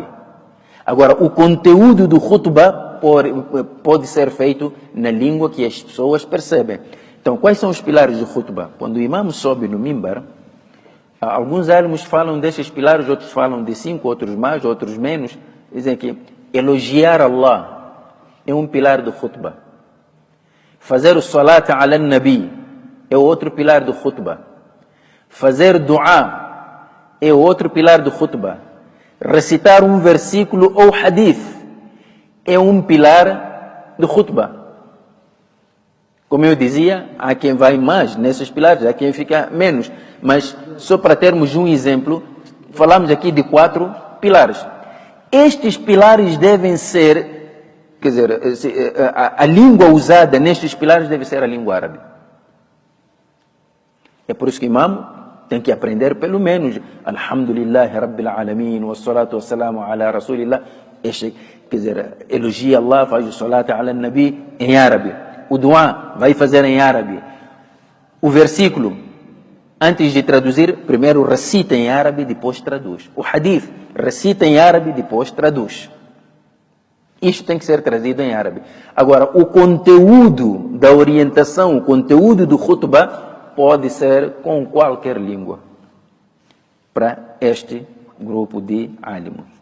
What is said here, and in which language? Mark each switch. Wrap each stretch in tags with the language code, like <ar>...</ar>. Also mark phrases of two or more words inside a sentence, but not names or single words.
<pt>Agora, o conteúdo do khutbah pode ser feito na língua que as pessoas percebem. Então, quais são os pilares do khutbah? Quando o imam sobe no mimbar, alguns alunos falam destes pilares, outros falam de 5, outros mais, outros menos. Dizem que elogiar Allah é um pilar do khutbah. Fazer o</pt> <ar>صلاة على النبي</ar> <pt>é outro pilar do khutbah. Fazer dua é outro pilar do khutbah. Recitar um versículo ou hadith é um pilar do khutbah. Como eu dizia, há quem vai mais nesses pilares, há quem fica menos. Mas só para termos um exemplo, falamos aqui de 4 pilares. Estes pilares devem ser, quer dizer, a língua usada nestes pilares deve ser a língua árabe. É por isso que o imam tem que aprender pelo menos</pt> <ar>الحمد لله رب العالمين والصلاة والسلام على رسول الله.</ar> <pt>Este, quer dizer, elogia Allah, faz o</pt> <ar>صلاة على النبي</ar> <pt>em árabe. O dua vai fazer em árabe. O versículo, antes de traduzir, primeiro recita em árabe, depois traduz. O hadith, recita em árabe, depois traduz. Isto tem que ser trazido em árabe. Agora, o conteúdo da orientação, o conteúdo do khutbah, pode ser com qualquer língua para este grupo de álimos.</pt>